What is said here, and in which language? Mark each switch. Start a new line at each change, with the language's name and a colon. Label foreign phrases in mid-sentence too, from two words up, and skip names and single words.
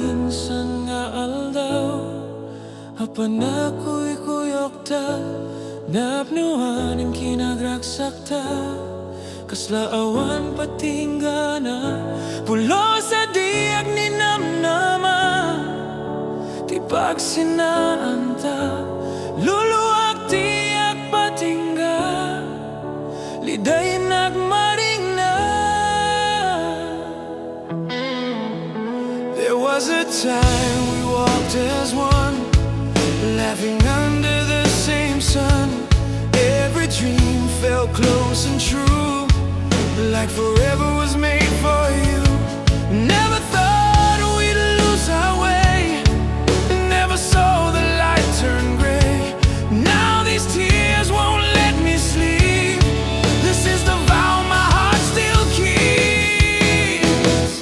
Iloko: naminsan nga aldaw, panagkuykuyogta, Napnuanen kinagragsak ta, kasla awan patinggana, pulo sa diag ni namnama, ti pagsinaanta, luluwag tiyak patingga, liday nagmaring na.
English: There was a time we walked as one, laughing under the same sun. Every dream felt close and true, like forever was made for you. Never thought we'd lose our way, never saw the light turn gray. Now these tears won't let me sleep. This is the vow my heart still keeps.